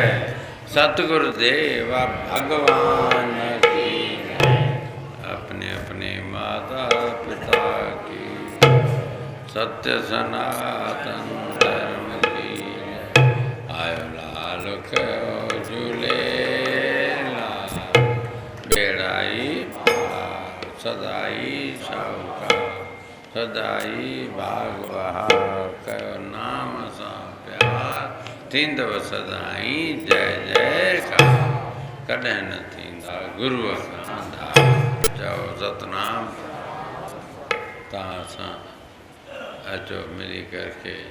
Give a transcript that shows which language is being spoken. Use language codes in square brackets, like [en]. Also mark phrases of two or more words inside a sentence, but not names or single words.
[hi] सतगुरुदेव भगवान की जय। अपने अपने माता पिता की, सत्य सनातन धर्म की जय। [sd] आयो लाल कहो झूले लाल, बेड़ाई पार सदाई सौका, सदाई बाग बहार। कयो नाम सा प्यार, थींदव सदाई जय जयकार। कॾहिं न थींदा गुरूअ खां धार। चओ सतनाम। तव्हां सां अचो मिली करके